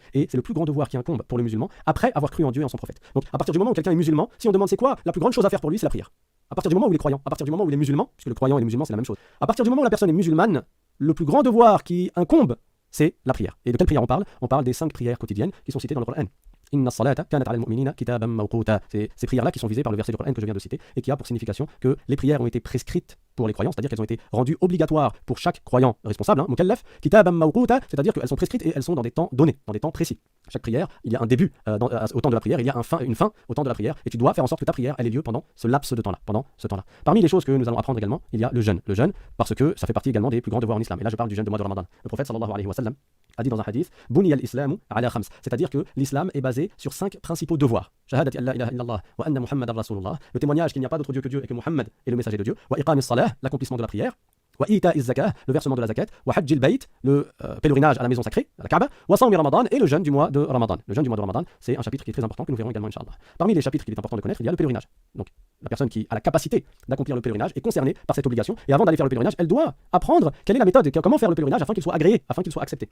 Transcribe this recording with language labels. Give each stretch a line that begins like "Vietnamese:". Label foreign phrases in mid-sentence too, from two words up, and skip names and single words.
French: Et c'est le plus grand devoir qui incombe pour le musulman après avoir cru en Dieu et en son prophète. Donc à partir du moment où quelqu'un est musulman, si on demande c'est quoi la plus grande chose à faire pour lui, c'est la prière. À partir du moment où il est croyant, à partir du moment où il est musulman, puisque le croyant et le musulman c'est la même chose. À partir du moment où la personne est musulmane, le plus grand devoir qui incombe, c'est la prière. Et de quelle prière on parle? On parle des 5 prières quotidiennes qui sont citées dans le Coran.
Arabic: إن الصلاة كانت على المؤمنين كتابا موقوتا.
French: C'est ces prières-là qui sont visées par le verset du Coran que je viens de citer et qui a pour signification que les prières ont été prescrites pour les croyants, c'est-à-dire qu'elles ont été rendues obligatoires pour chaque croyant responsable,
Arabic: مكلف كتابا موقوتا,
French: c'est-à-dire qu'elles sont prescrites et elles sont dans des temps donnés, dans des temps précis. Chaque prière, il y a un début au temps de la prière, il y a une fin au temps de la prière et tu dois faire en sorte que ta prière elle ait lieu pendant ce laps de temps-là, Parmi les choses que nous allons apprendre également, il y a le jeûne parce que ça fait partie également des plus grands devoirs en islam. Et là je parle du jeûne de mois de Ramadan. Le prophète
Arabic: صلى الله عليه وسلم
French: a dit dans un hadith
Arabic: بني الإسلام على خمس,
French: c'est-à-dire que l'islam est basé sur 5 principaux devoirs.
Arabic: شهادة أن لا إله إلا الله وأن محمدا رسول الله,
French: le témoignage qu'il n'y a pas d'autre Dieu que Dieu et que Muhammad est le messager de Dieu,
Arabic: وإقام الصلاة,
French: l'accomplissement de la prière,
Arabic: وإيتاء الزكاة,
French: le versement de la zakat,
Arabic: وحج البيت,
French: le pèlerinage à la maison sacrée, à la Kaaba,
Arabic: وصوم رمضان,
French: et le jeûne du mois de Ramadan. Le jeûne du mois de Ramadan, c'est un chapitre qui est très important que nous verrons également Inch'Allah. Parmi les chapitres qu'il est important de connaître, il y a le pèlerinage. Donc la personne qui a la capacité d'accomplir le pèlerinage est concernée par cette obligation et avant d'aller faire le pèlerinage, elle doit apprendre quelle est la méthode, comment faire le pèlerinage afin qu'il soit agréé, afin qu'il soit accepté.